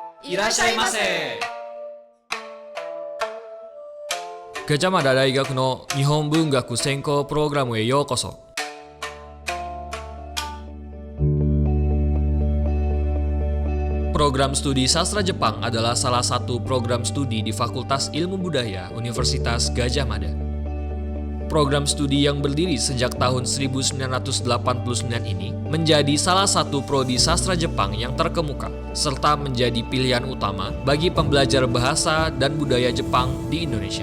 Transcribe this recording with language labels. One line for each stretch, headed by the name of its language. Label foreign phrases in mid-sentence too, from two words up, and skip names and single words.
Japanese: Irashaimase! Gajah Mada 大学の日本文学専攻プログラムへようこそ.
Indonesian: Program studi sastra Jepang adalah salah satu program studi di Fakultas Ilmu Budaya Universitas Gadjah Mada. Program studi yang berdiri sejak tahun 1989 ini menjadi salah satu prodi sastra Jepang yang terkemuka, serta menjadi pilihan utama bagi pembelajar bahasa dan budaya Jepang di Indonesia.